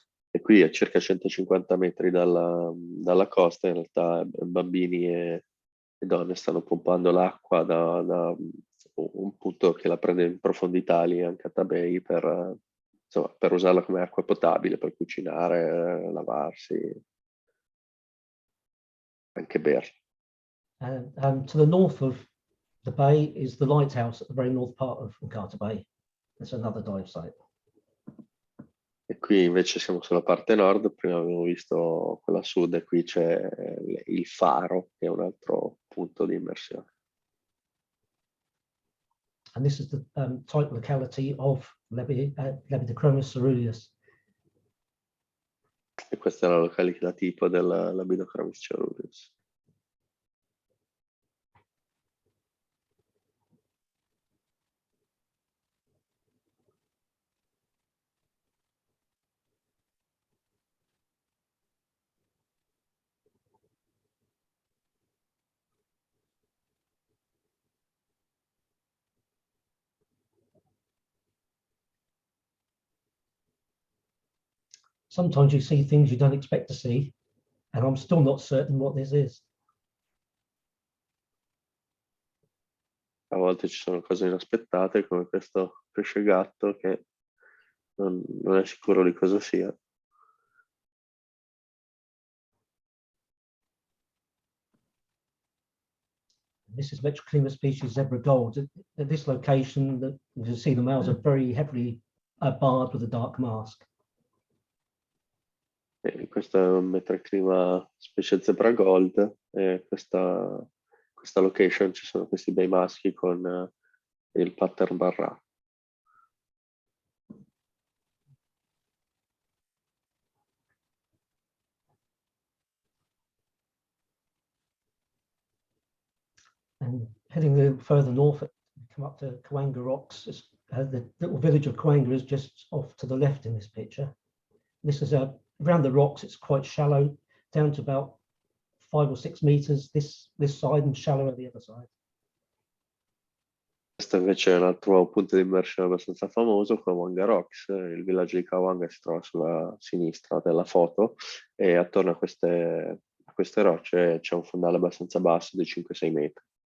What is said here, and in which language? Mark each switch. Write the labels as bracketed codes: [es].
[it] E qui a circa 150 metri dalla costa, in realtà bambini e donne stanno pompando l'acqua da un punto che la prende in profondità lì anche a Tabei per usarla come acqua potabile, per cucinare, lavarsi, anche berla. [en] And to the north of the bay is the Lighthouse at the very north part of Nkata Bay. That's another dive site. [it] E qui invece siamo sulla parte nord, prima abbiamo visto quella sud, e qui c'è il faro, che è un altro punto di immersione. [en] And this is the type locality of Labioslindricus ceruleus. [it] E questa è la località tipo del Labioslindricus ceruleus. [en] sometimes you see things you don't expect to see, and I'm still not certain what this is. [it] A volte ci sono cose inaspettate, come questo pesce gatto che non è sicuro di cosa sia. [en] This is Metroclima species zebra gold. At this location, you can see the males are very heavily barred with a dark mask. [it] E questo è un metroclima specie zebra gold, e questa location ci sono questi bei maschi con il pattern barrato. [en] And heading a little further north, come up to Kawanga Rocks. The little village of Kawanga is just off to the left in this picture. This is around the rocks. It's quite shallow, down to about 5 or 6 meters this side and shallower the other side. [it] Questo invece è un altro punto di immersione abbastanza famoso, Kawanga Rocks. Il villaggio di Kawanga si trova sulla sinistra della foto e attorno a queste rocce c'è un fondale abbastanza basso di 5-6 metri.